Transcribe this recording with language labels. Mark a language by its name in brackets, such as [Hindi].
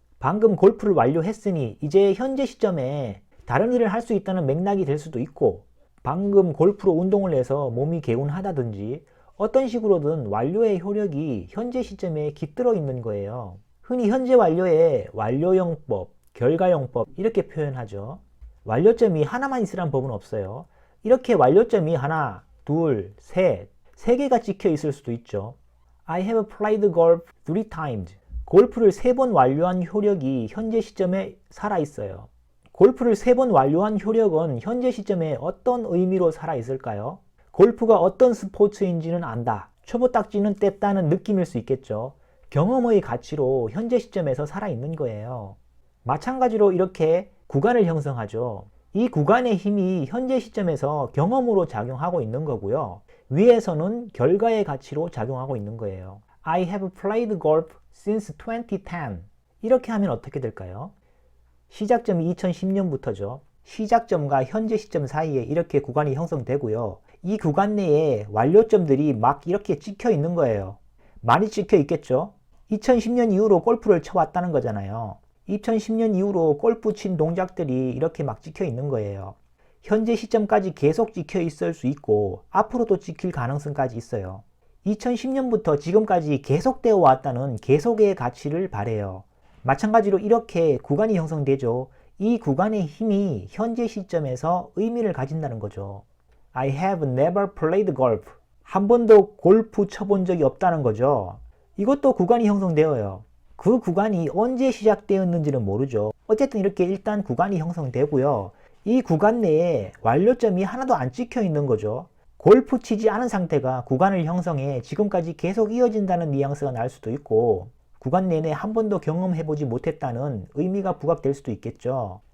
[Korean] 방금 골프를 완료했으니 이제 현재 시점에 다른 일을 할 수 있다는 맥락이 될 수도 있고 방금 골프로 운동을 해서 몸이 개운하다든지 어떤 식으로든 완료의 효력이 현재 시점에 깃들어 있는 거예요. 흔히 현재 완료에 완료형법, 결과형법 이렇게 표현하죠. 완료점이 하나만 있으란 법은 없어요. 이렇게 완료점이 하나, 둘, 셋, 세 개가 찍혀 있을 수도 있죠. [English] I have played golf 3 times. [Korean] 골프를 3번 완료한 효력이 현재 시점에 살아있어요. 골프를 3번 완료한 효력은 현재 시점에 어떤 의미로 살아있을까요? 골프가 어떤 스포츠인지는 안다. 초보딱지는 뗐다는 느낌일 수 있겠죠. 경험의 가치로 현재 시점에서 살아있는 거예요. 마찬가지로 이렇게 구간을 형성하죠. 이 구간의 힘이 현재 시점에서 경험으로 작용하고 있는 거고요. 위에서는 결과의 가치로 작용하고 있는 거예요. [English] I have played golf since 2010. [Korean] 이렇게 하면 어떻게 될까요? 시작점이 2010년부터죠. 시작점과 현재 시점 사이에 이렇게 구간이 형성되고요. 이 구간 내에 완료점들이 막 이렇게 찍혀 있는 거예요. 많이 찍혀 있겠죠? 2010년 이후로 골프를 쳐왔다는 거잖아요. 2010년 이후로 골프 친 동작들이 이렇게 막 찍혀 있는 거예요. 현재 시점까지 계속 찍혀 있을 수 있고 앞으로도 찍힐 가능성까지 있어요. 2010년부터 지금까지 계속되어 왔다는 계속의 가치를 바래요. 마찬가지로 이렇게 구간이 형성되죠. 이 구간의 힘이 현재 시점에서 의미를 가진다는 거죠. [English] I have never played golf. [Korean] 한 번도 골프 쳐본 적이 없다는 거죠. 이것도 구간이 형성되어요. 그 구간이 언제 시작되었는지는 모르죠. 어쨌든 이렇게 일단 구간이 형성되고요. 이 구간 내에 완료점이 하나도 안 찍혀 있는 거죠. 골프 치지 않은 상태가 구간을 형성해 지금까지 계속 이어진다는 뉘앙스가 날 수도 있고, 구간 내내 한 번도 경험해보지 못했다는 의미가 부각될 수도 있겠죠.